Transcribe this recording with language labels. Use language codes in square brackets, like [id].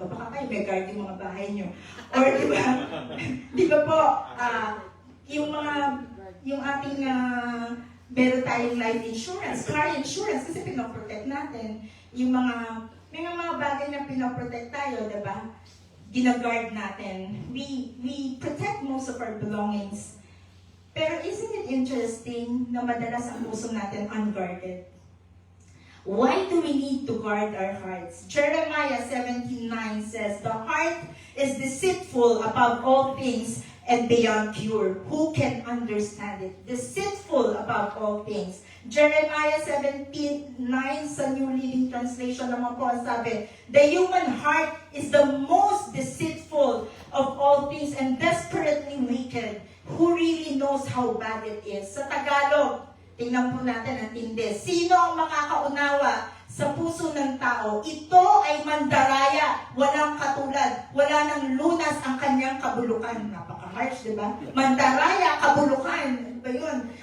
[tl] O baka kayo may guard yung mga bahay nyo. Or di ba po, yung ating, meron tayong life insurance, car insurance, kasi pinoprotect natin. Yung may mga bagay na pinoprotect tayo, di ba? Gina-guard natin. [en] We protect most of our belongings. Pero isn't it interesting [tl] na madalas ang puso natin [en] unguarded? Why do we need to guard our hearts? Jeremiah 17:9 says, "The heart is deceitful above all things and beyond cure. Who can understand it?" Deceitful above all things. Jeremiah 17:9 sa New Living Translation [tl] naman po ang sabi, [en] "The human heart is the most deceitful of all things and desperately wicked. Who really knows how bad it is?" [tl] Sa Tagalog, tingnan po natin ang tindi. Sino ang makakaunawa sa puso ng tao? Ito ay mandaraya, walang katulad, wala nang lunas ang kanyang kabulukan. Napaka-harsh, di ba? Mandaraya, kabulukan. Ano ba yun?